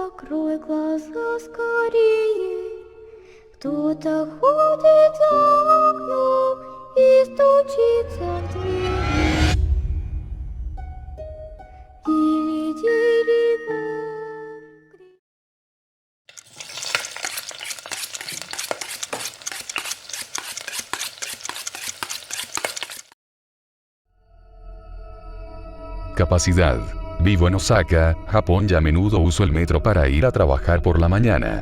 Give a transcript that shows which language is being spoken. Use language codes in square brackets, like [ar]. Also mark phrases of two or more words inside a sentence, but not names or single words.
[ru] Открой глаза скорее, кто-то ходит за окном и стучится в двери. Дерево. [es] Capacidad. Vivo en Osaka, Japón y a menudo uso el metro para ir a trabajar por la mañana.